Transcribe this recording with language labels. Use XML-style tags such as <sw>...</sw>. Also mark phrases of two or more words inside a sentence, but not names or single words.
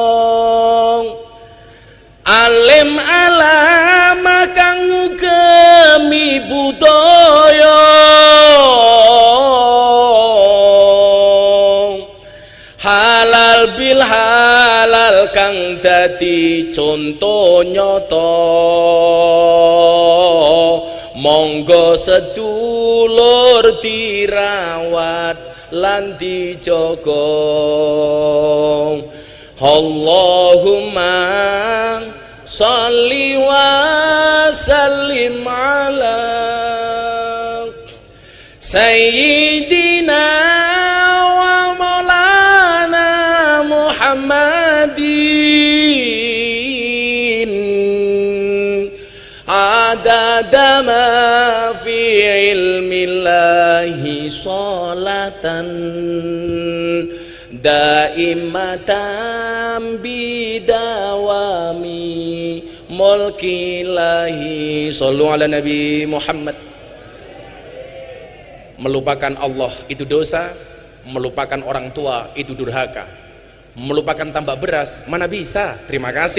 <jv>alim alama kang ngugemi budaya halal bil halal kang dadi conto nyata monggo sedulur dirawat lan dijaga</jv> <ar>اللهم صل وسلم على سيدنا ومولانا محمد عدد ما في علم الله صلاة دائمة بدوام ملك الله صلوا على النبي محمد.</ar> <id>Melupakan Allah itu dosa, melupakan orang tua itu durhaka, melupakan tambak beras mana bisa. Terima kasih.</id>